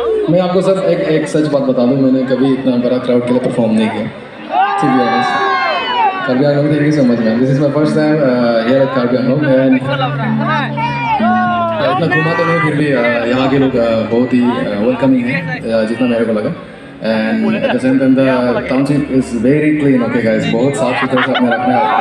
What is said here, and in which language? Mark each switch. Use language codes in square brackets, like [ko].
[hi] मैं आपको सर एक सच बात बता दूं. मैंने कभी इतना बड़ा क्राउड के लिए परफॉर्म नहीं किया. [en] To be honest. Karbi Anglong, thank you so much, man. This is my first time here at Karbi Anglong, and [hi] इतना घूमा तो नहीं, फिर भी यहाँ के लोग बहुत ही वेलकमिंग है जितना मेरे को लगा. [en] And at the same time, the township is very clean. [hi] Okay, guys, बहुत साफ सुथरा से अपने रखना है.